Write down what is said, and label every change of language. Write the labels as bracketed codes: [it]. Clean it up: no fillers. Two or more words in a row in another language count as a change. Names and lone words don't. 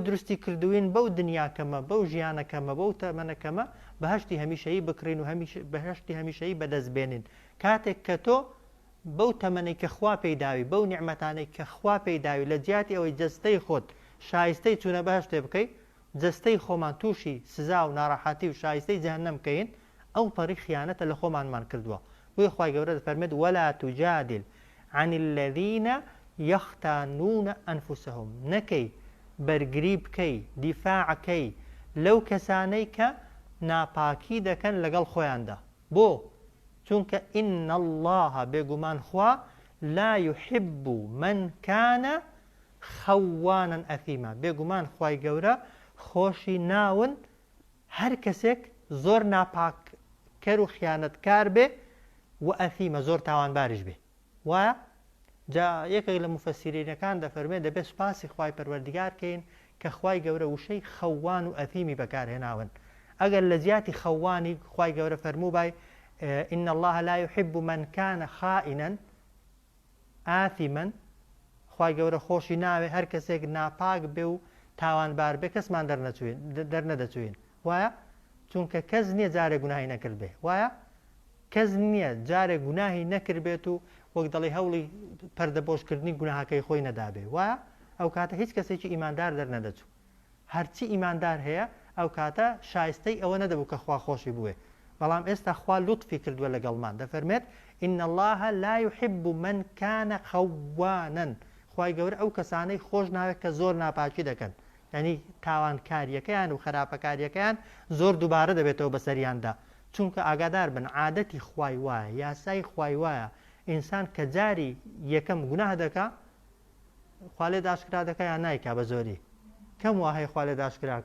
[ckb] دروستی کردوین بەو دنیاکەمە بەو ژیانەکەمە بەو تەمەنەکەمە بەهەشتی هەمیشەیی بکڕین و بەهەشتی هەمیشەیی بەدەستبێنین کاتێک کە تۆ بەو تەمەنەی کە خوا پێداوی بەو نیعمەتانەی کە خوا پێداوی لە جیاتی ئەوەی جەستەی خۆت شایستەی چوونە بەهەشتێ بکەیت جەستەی خۆمان تووشی سزا و ناڕەحەتی و شایستەی جەهەنەم بکەین ئەو پەڕی خیانەتە لە خۆمانمان کردووە بۆیە خوای گەورە دەفەرمێت [ar] ولا تجادل عن الذين يختانون أنفسهم [ckb] نەکەی بەرگری بکەی دیفاعەکەی لەو کەسانەی کە ناپاکی دەکەن لەگەڵ خۆیاندا بۆ چونکە [ar] إن الله [ckb] بێگومان خوا [ar] لا يحب من كان خوانا أثيما [ckb] بێگومان خوای گەورە خۆشی ناون هەر کەسێک زۆر ناپاککەر و خیانەتکار بێ و ئەثیمە زۆر تاوانباریش بێ وایە جا یەکێک لە مفەسیرینەکان دەفەرمێ دەبێت سوپاسی خوای پەروەردگار کەین کە خوای گەورە وشەی خەوان و ئەثیمی بەکارهێناون ئەگەر لە زیاتی خەوانی خوای گەورە فەرموو بای [ar] إن الله لا يحب من كان خائنا آثما [ckb] خوای گەورە خۆشی ناوێ هەر کەسێک ناپاک بێ و تاوانبار بێ کەسمان دەرنەدەچوین وایە چونکە کەس نییە جارێک گوناهی نەکرد بێ وایە کەس نییە جارێک گوناهی نەکرد بێت و وەک دەڵی هەوڵی پەردەبۆشکردنی گوناهەکەی خۆی نەدابێ وایە ئەو کاتە هیچ کەسێکی ئیماندار دەرنەدەچوو هەرچی ئیماندار هەیە ئەو کاتە شایستەی ئەوە نەدەبوو کە خوا خۆشی بووێ بەڵام ئێستا خوا لوتفی کردووە لەگەڵمان دەفەرمێت [ar] إن الله لا يحب من كان خوانا [ckb] خوای گەورە ئەو کەسانەی خۆش ناوێت کە زۆر ناپاکی دەکەن یعنی تاوانکاریەکەیان و خراپەکاریەکەیان زۆر دووبارە دەبێتەوە بەسەریاندا چونکە ئاگادار بن عادەتی خوای وایە یاسای خوای وایە ئینسان کە جاری یەکەم گوناه دەکا خوا لێ داشکرا دەکا یان نایکا بە زۆری کەم وا هەیە خوا لێ داشکراکە